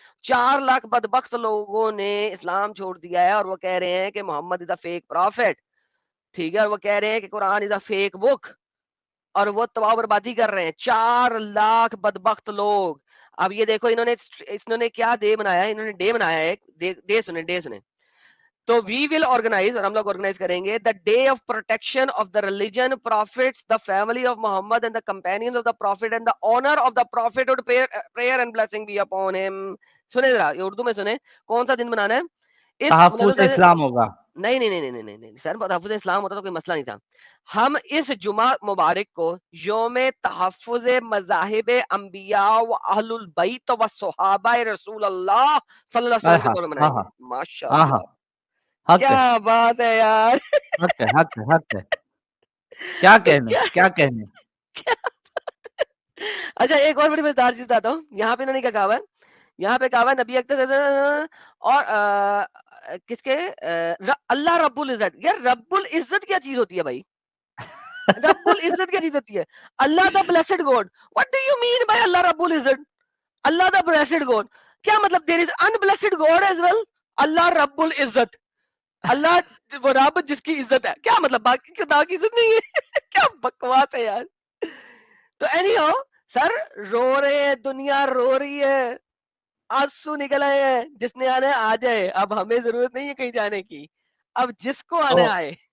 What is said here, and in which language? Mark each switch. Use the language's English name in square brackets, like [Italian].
[Urdu] 4 لاکھ بدبخت لوگوں نے اسلام چھوڑ دیا ہے, اور وہ کہہ رہے ہیں کہ محمد [English] is a fake prophet, [Urdu] ٹھیک ہے, اور وہ کہہ رہے ہیں کہ قرآن [English] is a fake book, [Urdu] اور وہ تباہ بربادی کر رہے ہیں. 4 لاکھ بدبخت لوگ. اب یہ دیکھو انہوں نے کیا ڈے بنایا ہے, انہوں نے ڈے بنایا ہے, ڈے سنیں. [English] تو we will organize, [Urdu] اور ہم لوگ آرگنائز کریں گے, [English] The day of protection of the religion, prophets, the family of Muhammad and the companions of the prophet, and the honour of the prophet with prayer and blessing be upon him. [Urdu] سنیں ذرا, یہ اردو میں سنیں, کون سا دن بنانا ہے؟ تحفظ اسلام ہوگا. نہیں سر, تحفظ اسلام ہوتا تو کوئی مسئلہ نہیں تھا. ہم اس جمعہ مبارک کو یوم تحفظ مذاہب انبیاء و اہل البیت و صحابہ رسول اللہ صلی اللہ علیہ وسلم کے طور پر منائیں گے. ماشاءاللہ, کیا بات ہے یار, حق ہے. کیا کہنے. اچھا ایک اور بڑی مزیدار چیز بتاتا ہوں. یہاں پہ انہوں نے کیا کہا ہے, یہاں پہ کہا ہے نبی اکرم اور کس کے, اللہ رب العزت. یار رب العزت کیا چیز ہوتی ہے بھائی, رب العزت کیا چیز ہوتی ہے؟ اللہ [English] The blessed God. What do you mean by اللہ رب العزت؟ Allah the blessed God [Urdu] کیا مطلب؟ [English] there is unblessed God as well. [Urdu] اللہ رب العزت, اللہ وہ رب جس کی عزت ہے, کیا مطلب باقی خدا کی عزت نہیں ہے؟ کیا بکواس ہے یار. تو [English] anyhow [Urdu] سر, رو رہے ہیں, دنیا رو رہی ہے, آنسو نکل آئے ہیں, جس نے آنا ہے آ جائے, اب ہمیں ضرورت نہیں ہے کہیں جانے کی, اب جس کو آنا آئے.